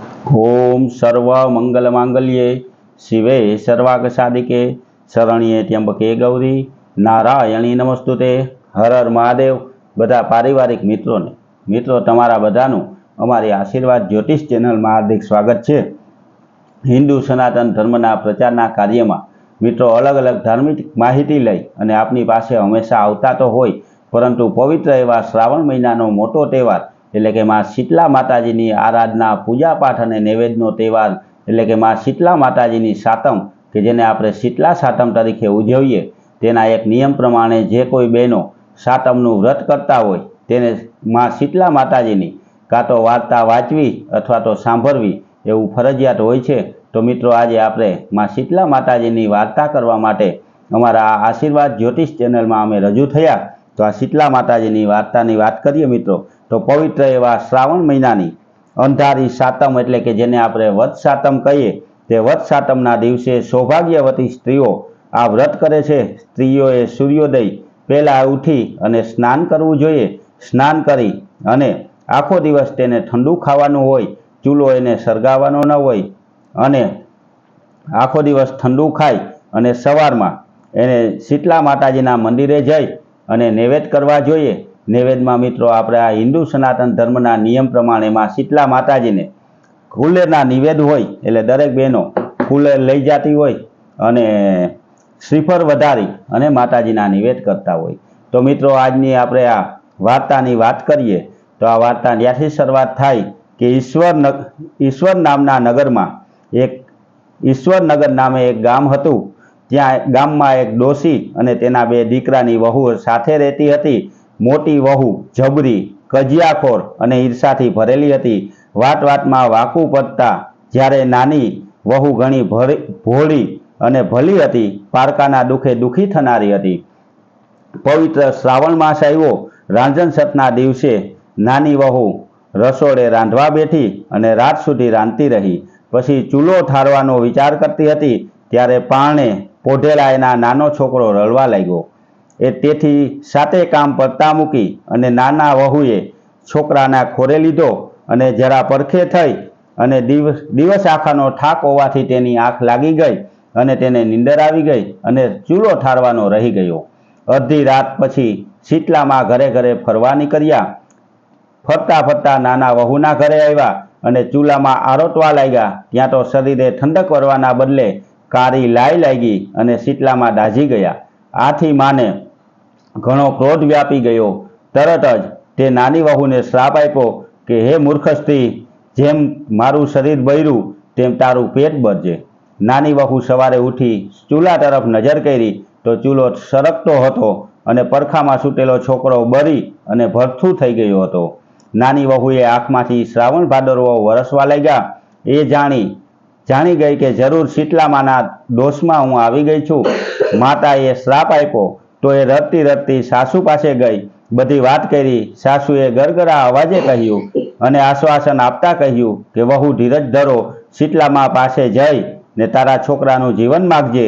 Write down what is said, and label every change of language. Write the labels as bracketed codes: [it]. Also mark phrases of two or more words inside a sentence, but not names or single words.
[sa] ओम सर्व मंगल मांगल्ये शिवे सर्वाग साधिके शरण्ये त्र्यंबके गौरी नारायणी नमस्तुते। [hi] हर हर महादेव। [gu] બધા પારિવારિક મિત્રો તમારા બધાનું અમારી આશીર્વાદ જ્યોતિષ ચેનલ [hi] में हार्दिक स्वागत है। [gu] હિંદુ સનાતન ધર્મના પ્રચારના કાર્ય में મિત્રો અલગ અલગ ધાર્મિક માહિતી લઈ અને આપની પાસે હંમેશા આવતા તો હોય, પરંતુ પવિત્ર એવા શ્રાવણ મહિનાનો મોટો તહેવાર એટલે કે માં શીતળા માતાજીની આરાધના પૂજા પાઠ અને નૈવેદ્યનો તહેવાર એટલે કે માં શીતળા માતાજીની સાતમ કે જેને આપણે શીતળા સાતમ તરીકે ઉજવીએ તેના એક નિયમ પ્રમાણે જે કોઈ બહેનો સાતમનું વ્રત કરતા હોય તેને માં શીતળા માતાજીની કાં તો વાર્તા વાંચવી અથવા તો સાંભળવી એવું ફરજિયાત હોય છે। તો મિત્રો આજ આપણે માં શીતળા માતાજીની વાર્તા કરવા માટે અમારા આશીર્વાદ જ્યોતિષ ચેનલ में અમે રજૂ થયા। તો આ શીતળા માતાજીની વાર્તાની વાત કરીએ મિત્રો। તો પવિત્ર એવા શ્રાવણ મહિનાની અંધારી સાતમ એટલે કે જેને આપણે વટ સાતમ કહીએ તે વટ સાતમના દિવસે સૌભાગ્યવતી સ્ત્રીઓ આ વ્રત કરે છે। સ્ત્રીઓએ સૂર્યોદય પહેલા ઊઠી અને સ્નાન કરવું જોઈએ। સ્નાન કરી અને આખો દિવસ તેને ઠંડું ખાવાનું હોય, ચૂલો એને સળગાવવાનો ન હોય અને આખો દિવસ ઠંડું ખાઈ અને સવારમાં એને શીતળા માતાજીના મંદિરે જઈ અને નૈવેદ્ય કરવા જોઈએ। નૈવેદ્ય में મિત્રો આપણે આ હિંદુ સનાતન ધર્મના નિયમ પ્રમાણે માં શીતળા માતાજીને કુલેરના નિવેદ હોય એટલે દરેક બહેનો કુલેર લઈ જાતી હોય અને શ્રીફળ વધારી અને માતાજીના નિવેદ કરતા હોય। તો મિત્રો આજની આપણે આ વાર્તાની વાત કરીએ તો આ વાર્તા જ્યાંથી શરૂઆત થાય કે ઈશ્વર નામના નગરમાં એક ઈશ્વર નગર નામે એક ગામ હતું। ત્યાં ગામમાં એક ડોશી અને તેના બે દીકરાની વહુ સાથે રહેતી હતી। મોટી વહુ જબરી કજિયાખોર અને ઈર્ષાથી ભરેલી હતી। વાત વાતમાં વાંકુ પડતા જ્યારે નાની વહુ ઘણી ભોળી અને ભલી હતી, પારકાના દુખે દુખી થનારી હતી। પવિત્ર શ્રાવણ માસ આવ્યો। રાંઝણ સતના દિવસે નાની વહુ રસોડે રાંધવા બેઠી અને રાત સુધી રાંધતી રહી। પછી ચૂલો ઠારવાનો વિચાર કરતી હતી ત્યારે પારણે પોઢેલા એના નાનો છોકરો રડવા લાગ્યો। તેથી સાતે કામ પડતા મૂકી અને નાના વહુએ છોકરાના ખોરે લીધો અને જરા પરખે થઈ અને દિવસ આખાનો થાક હોવાથી તેની આંખ લાગી ગઈ અને તેને નીંદર આવી ગઈ અને ચૂલો ઠારવાનો રહી ગયો। અર્ધી રાત પછી શીતળા માં ઘરે ઘરે ફરવા નીકળ્યા। ફરતા ફરતા નાના વહુના ઘરે આવ્યા અને ચૂલામાં આરોટવા લાગ્યા। ત્યાં તો શરીરે ઠંડક વળવાના બદલે કારી લાય લાગી અને શીતળામાં દાઝી ગયા। આથી માને ઘણો ક્રોધ વ્યાપી ગયો। તરત જ તે નાની વહુને શ્રાપ આપ્યો કે હે મૂર્ખ સ્ત્રી, જેમ મારું શરીર બળ્યું તેમ તારું પેટ બળજે। નાની વહુ સવારે ઊઠી ચૂલા તરફ નજર કરી તો ચૂલો સળગતો હતો અને પરખામાં સૂતેલો છોકરો બળી અને ભડથું થઈ ગયો હતો। નાની વહુએ આંખમાંથી શ્રાવણ ભાદરવો વરસવા લાગ્યા। એ જાણી ગઈ કે જરૂર શીતળામાના દોષમાં હું આવી ગઈ છું। માતાએ શ્રાપ આપ્યો તો એ રડતી રડતી સાસુ પાસે ગઈ, બધી વાત કરી। સાસુએ ગળગળા અવાજે કહ્યું અને આશ્વાસન આપતા કહ્યું કે વહુ ધીરજ ધરો, શીતળામાં પાસે જઈ ને તારા છોકરાનું જીવન માગજે।